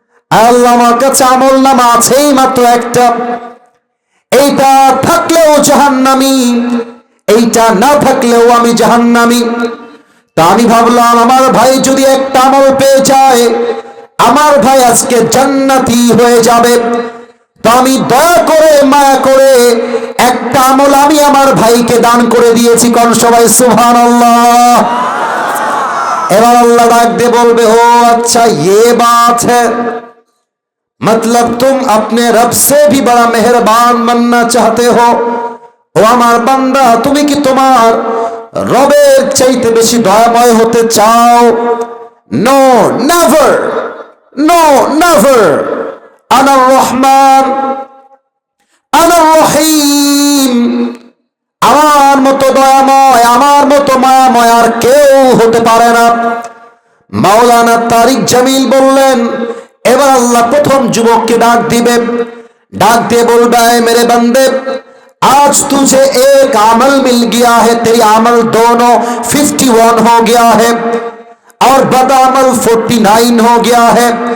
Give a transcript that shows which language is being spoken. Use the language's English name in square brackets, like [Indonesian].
[Bangla] আল্লাহ আমার কাছে আমল নামা আছেই মাত্র একটা, এইটা থাকলেও জাহান্নামী, এইটা না থাকলেও আমি জাহান্নামী। তা আমি ভাবলাম আমার ভাই যদি একটা আমল পেয়ে যায়, আমার ভাই আজকে জান্নাতি হয়ে যাবে, তো আমি দয়া করে মায়া করে একটা আমল আমি আমার ভাইকে দান করে দিয়েছি। কোন সবাই সুবহানাল্লাহ। এবার আল্লাহ ডাক দিয়ে বলবে, ও [Hindi] अच्छा ये बात है, मतलब तुम अपने रब से भी बड़ा मेहरबान बनना चाहते हो। [Bangla] ও আমার বান্দা তুমি কি তোমার রবের চাইতে বেশি দয়াময় হতে চাও? No never, no never. আনার রহমান, আনার রহিম, আমার মতো দয়াময়, আমার মতো মায়াময় আর কেউ হতে পারে না। মাওলানা তারিক জামিল বললেন, এবার আল্লাহ প্রথম যুবককে ডাক দিবে, ডাক দিয়ে বলবে, [Hindi] মেরে बंदे आज तुझे एक अमल मिल गया है, तेरी अमल दोनों 51 हो गया है और बद अमल 49 हो गया है।